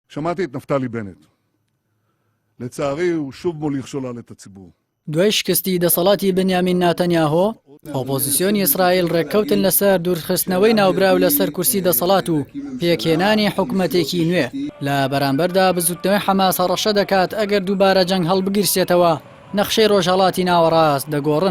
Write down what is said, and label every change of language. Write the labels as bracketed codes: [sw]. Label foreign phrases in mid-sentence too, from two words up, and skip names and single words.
[he] שמעתי את נפתלי בנט. לצערי הוא שוב מוליך שולל את הציבור. [ckb] دوای شکستی دەسەڵاتی بنیامین ناتەنیاهۆ ئۆپۆزیسیۆنی ئیسرائیل ڕێککەوتن لەسەر دوورخستنەوەی ناوبراو لەسەر کورسی دەسەڵات و پێکهێنانی حکوومەتێکی نوێ لە بەرامبەردا بزوتنەوەی حەماس هەڕەشە دەکات ئەگەر دووبارە جەنگ هەڵبگیرسێتەوە نەخشەی ڕۆژهەڵاتی ناوەڕاست دەگۆڕن.